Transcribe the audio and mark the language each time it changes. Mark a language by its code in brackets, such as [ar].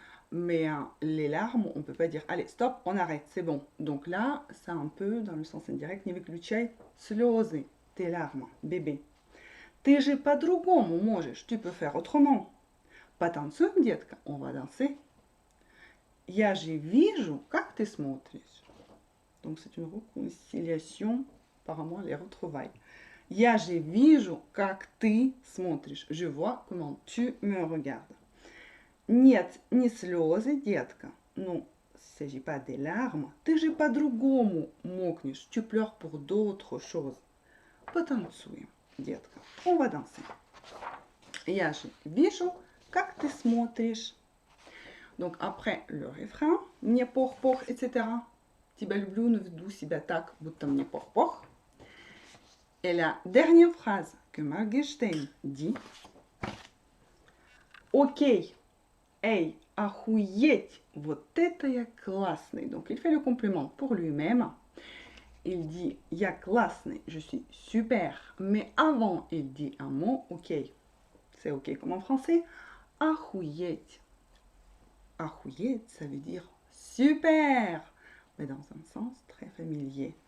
[fr] Mais les larmes, on ne peut pas dire, allez, stop, on arrête, c'est bon. Donc là, c'est un peu dans le sens indirect. [ru] Не выключай слезы, [fr] tes larmes, bébé. [ru] Ты же по-другому можешь, [fr] tu peux faire autrement. [ru] Потанцуем, детка, [fr] on va danser. [ru] Я же вижу, как ты смотришь. [fr] Donc c'est une réconciliation, apparemment les retrouvailles. [ru] Я же вижу, как ты смотришь. [fr] Je vois comment tu me regardes. [ru] Нет, не слезы, детка. [fr] Non, il ne s'agit pas des larmes. [ru] Ты же по-другому мокнешь. [fr] Tu pleures pour d'autres choses. [ru] Потанцуем, детка. [fr] On va danser. [ru] Я же вижу, как ты смотришь. [fr] Donc après le refrain, [ru] не пох-пох, [fr] etc. [ru] Тебя люблю, не веду себя так, будто мне пох-пох. [fr] Et la dernière phrase que Morgenstern dit. [ru] Окей. Hey, охуеть, вот это я классный. [fr] Donc il fait le compliment pour lui-même. Il dit, [ru] я классный, [fr] je suis super. Mais avant, il dit un mot, ok. C'est ok comme en français. [ru] Охуеть. [fr] Охуеть, ça veut dire super. Mais dans un sens très familier.